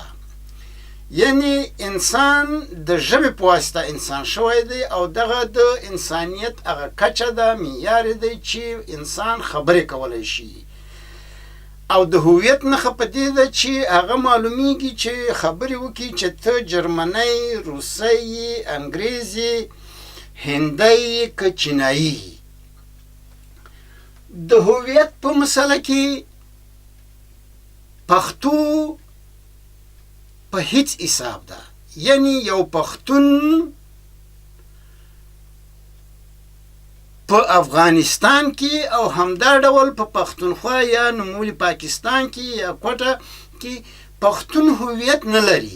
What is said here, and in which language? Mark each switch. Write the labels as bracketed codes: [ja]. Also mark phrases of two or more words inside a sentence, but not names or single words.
[ps] یعنی انسان د ژبې په واسطه انسان شوی دی او دغه د انسانیت هغه کچه ده، معیار دی چې انسان خبرې کولی شي. او د هویت نښه په دې ده چې هغه معلومیږي چې خبرې وکړي چې ته جرمنی، روسی، انګریزي، هندی که چینایي. د هویت په مسله کې پښتو په هیڅ حساب ده. یعنی یو پښتون په افغانستان کې او همدا ډول په پښتونخوا یا نوموړي پاکستان کې یا کوټه کې پښتون هویت نه لري.